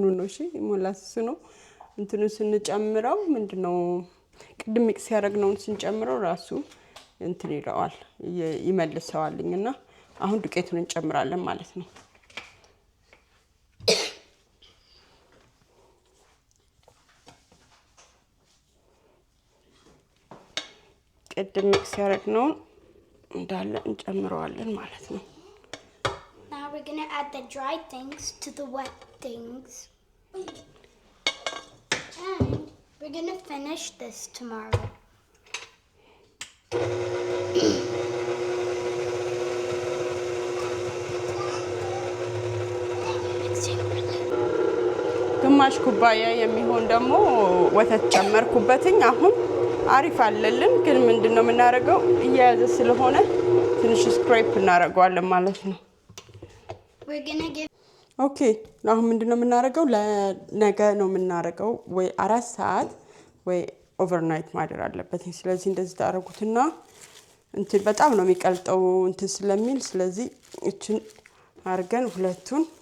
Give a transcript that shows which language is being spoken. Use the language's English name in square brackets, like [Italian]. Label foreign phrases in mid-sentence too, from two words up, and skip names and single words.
[Amharic] ነው እሺ ሞላስስ ነው እንትኑ ስንጨምረው ምንድነው ቅድም ሚክስ ያደረግነውን ስንጨምረው ራሱ እንትን ይለዋል ይመልሰዋልኝና አሁን ዱቄቱን እንጨምራለን ማለት ነው። ቅድም ሚክስ ያደረግነውን እንዳለ እንጨምረዋለን ማለት ነው። [English] Now we're going to add the dry things to the wet things. And we're going to finish this tomorrow. [Amharic] ግማሽ ኩባያ የሚሆን ደግሞ ወተት ጨመርኩበትኝ። አሁን አሪፍ አለልን ግን ምንድነው የምናደርገው እያያዘ ስለሆነ ትንሽ ስክራፕ እናደርገዋለን ማለት ነው። [English] We're going to give [Amharic] ኦኬ አሁን ምንድነው የምናደርገው ለነገ ነው የምናደርገው ወይ 4 ሰዓት ወይ ኦቨርናይት ማደር አለበት። ስለዚህ እንደዚህ ታደርጉትና እንትን በጣም ነው የሚቀልጠው እንትን ስለሚል ስለዚህ እቺን አርገን ሁለቱን